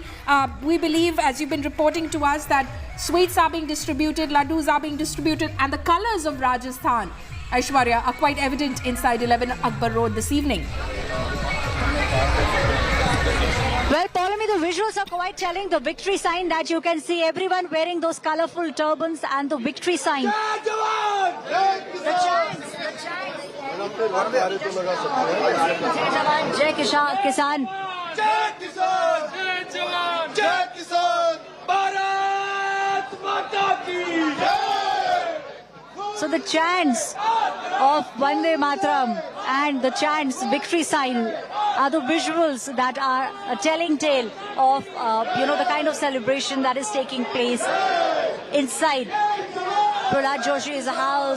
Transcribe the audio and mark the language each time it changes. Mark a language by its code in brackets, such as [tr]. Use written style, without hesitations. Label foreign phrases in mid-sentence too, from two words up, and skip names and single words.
[en] We believe, as you've been reporting to us, that sweets are being distributed, laddus are being distributed, and the colours of Rajasthan, Aishwarya, are quite evident inside 11 Akbar Road this evening. Well, Paulami, the visuals are quite telling. The victory sign that you can see, everyone wearing those colourful turbans and the victory sign. The chants. [hi] Jai Kisan. Jai Kisan. Jai Jawan. Jai Kisan. Bharat Mata Ki Jai. [en] So the chants of Vande Mataram and the chants victory sign are the visuals that are a telling tale of the kind of celebration that is taking place inside Prahlad Joshi's house.